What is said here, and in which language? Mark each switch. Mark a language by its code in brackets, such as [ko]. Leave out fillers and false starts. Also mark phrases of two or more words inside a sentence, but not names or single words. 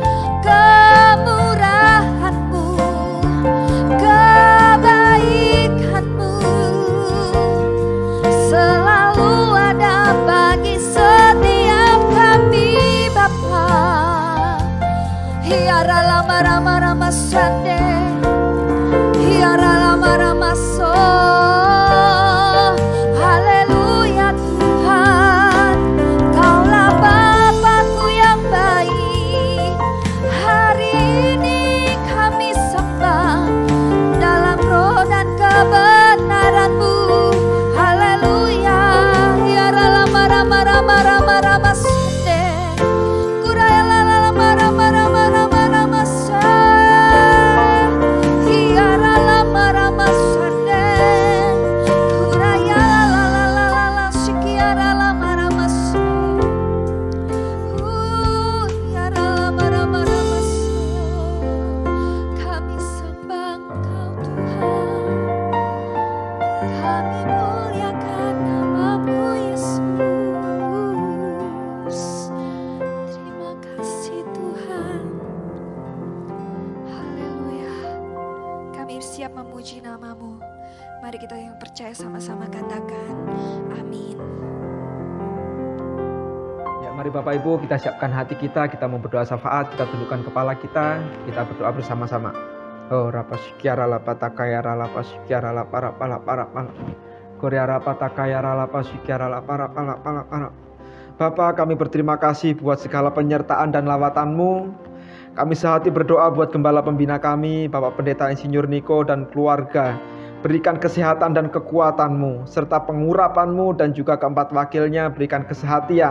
[id] Kemurahan-Mu, kebaikan-Mu selalu ada bagi setiap kami Bapa. Hiara lama rama rama sande, hiara lama rama so. Haleluya Tuhan, Kaulah Bapa-Ku yang baik. Hari ini kami sembah dalam roh dan kebenaran-Mu. Haleluya, hiara lama rama rama rama rama sande, kuraya lama rama rama rama rama sa, hiara lama rama sande, kuraya la sikiara lama rama sa, hiara lama rama rama sa. Kami sembah Engkau Tuhan, kami muliakan nama-Mu Yesus. Terima kasih Tuhan. Haleluya. Kami siap memuji nama-Mu. Mari kita yang percaya sama-sama katakan amin. Ya, mari Bapak Ibu kita siapkan hati kita mau berdoa syafaat, kita tundukkan kepala kita berdoa bersama-sama. Oh rapa sikiara lapa takayara lapa sikiara lapa rapa lapa rapa korea rapa takayara lapa sikiara lapa rapa lapa lapa. Bapa, kami berterima kasih buat segala penyertaan dan lawatan-Mu. Kami sehati berdoa buat gembala pembina kami, Bapak Pendeta Insinyur Niko dan keluarga. Berikan kesehatan dan kekuatan-Mu, serta pengurapan-Mu dan juga keempat wakilnya berikan kesehatian.